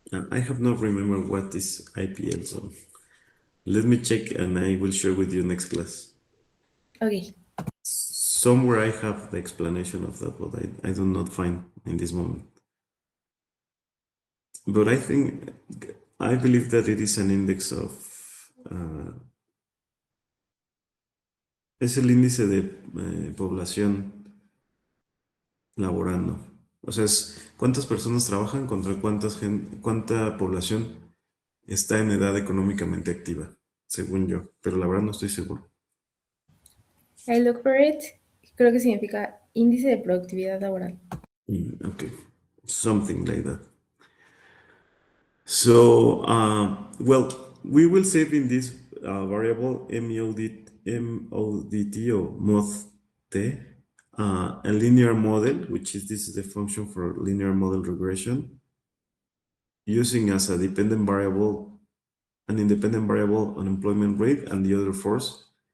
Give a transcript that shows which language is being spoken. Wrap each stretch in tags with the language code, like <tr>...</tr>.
<en>I have not remembered what is IPL, so let me check and I will share with you next class. Okay. Somewhere I have the explanation of that, but I do not find in this moment. But I believe that it is an index of</en> <es>ah, es el índice de población laborando. O sea, es cuántas personas trabajan contra cuánta población está en edad económicamente activa, según yo, pero la verdad no estoy seguro.</es> <en>I look for it.</en> <es>Creo que significa índice de productividad laboral.</es> <en>Okay, something like that. So, well, we will save in this variable MODT or MODT, a linear model, which is this is the function for linear model regression, using as a dependent variable, an independent variable unemployment rate and the other force.</en>